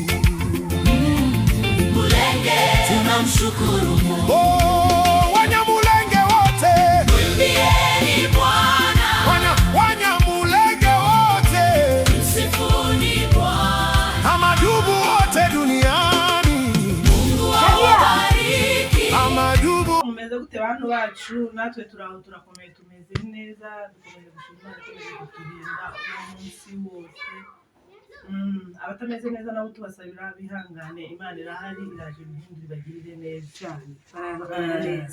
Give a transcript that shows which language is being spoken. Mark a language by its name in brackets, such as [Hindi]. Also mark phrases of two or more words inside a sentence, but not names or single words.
[Swahili] Mulenge, tunamshukuru Mungu. Oh, Wanyamulenge wote, mwimbieni Bwana. Wanyamulenge wote, msifuni Bwana. Amadubu wote duniani, Mungu awabariki. Amadubu. [Kinyarwanda] Mumeze gute bantu bacu? Natwe turaho turakomeye, tumeze neza, dukomeze gushimira dukomeze kuturinda umunsi wose. Abatameze neza nabo tubasabira bihangane, Imana irahari, iraje ibihindura ibagirire neza cyane. Neza.